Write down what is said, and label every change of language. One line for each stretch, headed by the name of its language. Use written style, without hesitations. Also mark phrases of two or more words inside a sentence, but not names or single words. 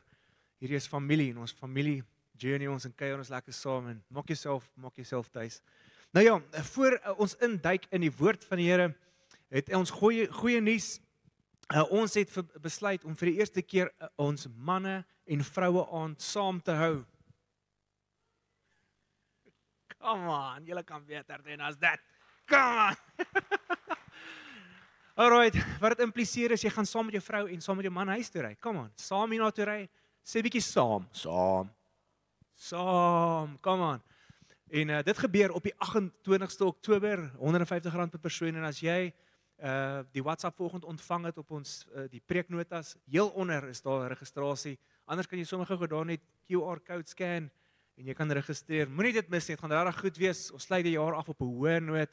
Afrikaans: Hierdie is familie en ons familie journey ons en kuier ons lekker saam en maak jouself tuis. Nou ja, voor ons induik in die woord van die Here, het ons goeie nuus. Ons het besluit om vir die eerste keer ons manne en vroue aand saam te hou.
English: Come on,
Afrikaans: julle kan beter doen as dit.
English: Come on.
Afrikaans: Alright, wat dit impliseer is jy gaan saam met jou vrou en saam met jou man huis toe ry.
English: Come on,
Afrikaans: saam hier na toe ry. Sê bietjie saam.
English: Come on.
Afrikaans: En dit gebeur op die 28ste Oktober, R150 per persoon en as jy die WhatsApp vanoggend ontvang het op ons die preeknotas, heel onder is daar registrasie. Anders kan jy sommer gou daar net
English: QR code scan
Afrikaans: en jy kan registreer. Moenie dit mis nie, dit gaan regtig goed wees. Ons sluit die jaar af op 'n hoë noot.